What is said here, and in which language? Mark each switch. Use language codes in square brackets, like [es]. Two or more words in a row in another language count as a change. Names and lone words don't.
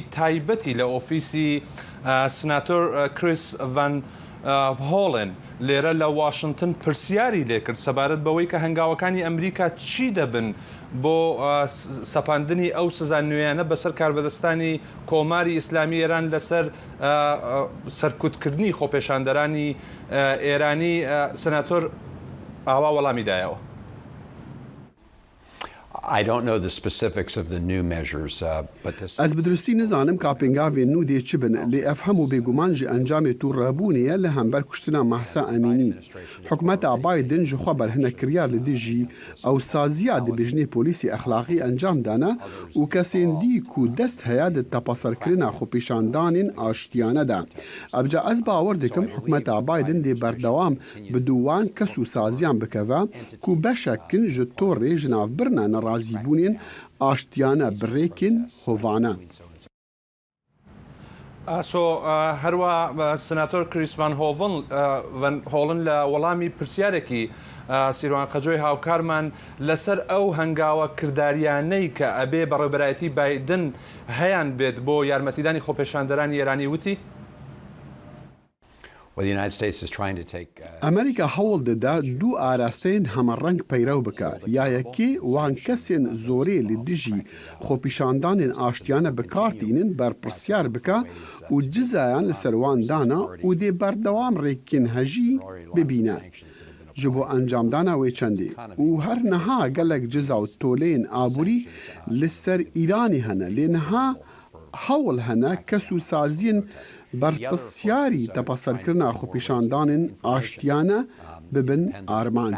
[ckb] تایبەتی لە ئۆفیسی سناتۆر کریس ڤان هۆڵێن لێرە لە واشنگتن پرسیاری لێکرد سەبارەت بەوەی کە هەنگاوەکانی ئەمریکا چی دەبن بۆ سەپاندنی ئەو سزا نوێیانە بەسەر کاربەدەستانی کۆماری ئیسلامی ئێران لەسەر سەرکوتکردنی خۆپێشاندەرانی ئێرانی سەناتۆر ئاوا وەڵامی دایەوە. [ku] Ez bi durustî nizanim ka pêngavên nû dê çi bin lê ev hemû bêguman ji encamê tûrebûnê ye li hember kuştina Mahsa Emînî. Hikûmeta Biden ji xwe berhinekiryar li dijî ewsaziya dibêjinê polîsê exlaqî encam dane û kesên dî ku dest heye di tepaserkirina xwepêşandanên aştiyane de. Evca ez bawer dikim hikûmeta Biden dê berdewam bi dûwan kes û saziyan bikeve ku beşekin ji torê ji navbirina nerazîbûnên aştiyane birêkên hovane. [ckb] هەروە سناتۆر کریس ڤان هۆڵن لە وەڵامی پرسیارێکی سیروان قەجۆی هاوکارمان لەسەر ئەو هەنگاوە کرداریانەی کە ئەبێ بەڕێبەرایەتی بایدن هەیان بێت بۆ یارمەتیدانی خۆپێشاندەرانی ئێرانی وتی [ku] ئەمریکا هەوڵ دەدا دوو ئاراستەیەن هەمەڕەنگ پەیرەو بکە یا یەکێ وان کەسێن زۆرێ لە دژی خۆپیشاندانên ئاشتیانە بکارتینن بەرپرسیار بکە و جزایان لەسەر وان دانا و دێ بەردەوام ڕێکین هەژی ببینە. ji bo encamdana wê çendê û her niha gelek ciza û toleyên aborî li ser Îranê hene lê niha hewl hene kes û saziyên berpisyarî tepaserkirina xwepêşandanên aştiyane bibin armanc.